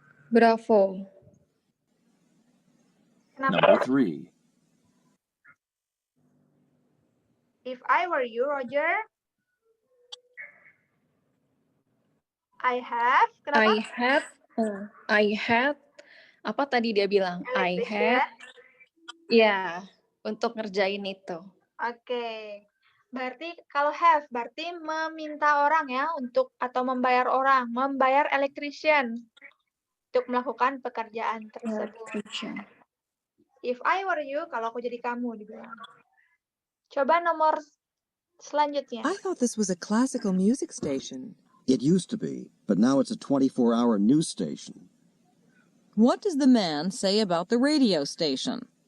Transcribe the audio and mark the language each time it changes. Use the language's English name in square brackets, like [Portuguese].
[English] Bravo. [Indonesian] Kenapa? [English] Number 3. If I were you, Roger, I have. [Indonesian] Kenapa? [English] I had, [Indonesian] apa tadi dia bilang? I had, ya, untuk ngerjain itu. Oke. Berarti kalau have, berarti meminta orang ya untuk atau membayar orang, membayar electrician untuk melakukan pekerjaan tersebut. [English] If I were you, [Indonesian] kalau aku jadi kamu dibilang. Coba nomor selanjutnya. [English] I thought this was a classical music station. It used to be, but now it's a 24-hour news station. What does the man say about the radio station?